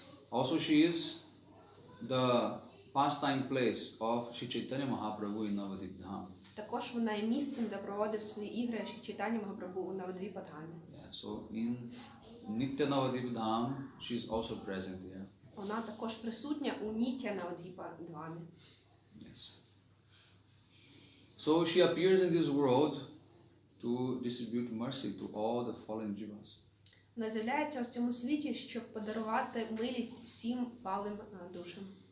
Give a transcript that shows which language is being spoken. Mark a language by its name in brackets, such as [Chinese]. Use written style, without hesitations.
[English] Also she is the pastime place of Shri Chaitanya Mahaprabhu in Navadvip Dham. [Ukrainian] Також вона є місцем, де проводив свої ігри Шрі Чайтаня Махапрабху у Навадвіпадгамі. [English] Yeah. So in Nitya Navadvip Dham, she is also present there. [Ukrainian] Вона також присутня у Ніття Навадвіпадгамі. [English] Yes. So she appears in this world to distribute mercy to all the fallen jivas. [Ukrainian] Вона з'являється у цьому світі, щоб подарувати милість всім палим душам.